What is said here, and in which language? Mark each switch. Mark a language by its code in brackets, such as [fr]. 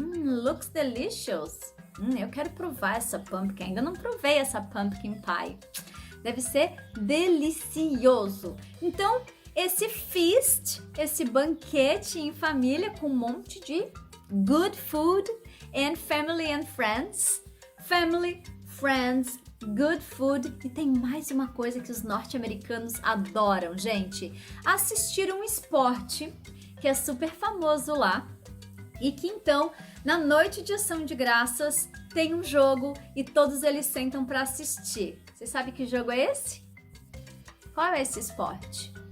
[en] Looks delicious. [pt] Eu quero provar essa pumpkin, ainda não provei essa pumpkin pie. Deve ser delicioso. Então, esse feast, esse banquete em família com um monte de [en] good food and family and friends. Family, friends, good food. [pt] E tem mais uma coisa que os norte-americanos adoram, gente. Assistir um esporte que é super famoso lá e que então, na noite de ação de graças, tem um jogo e todos eles sentam para assistir. Você sabe que jogo é esse? Qual é esse esporte?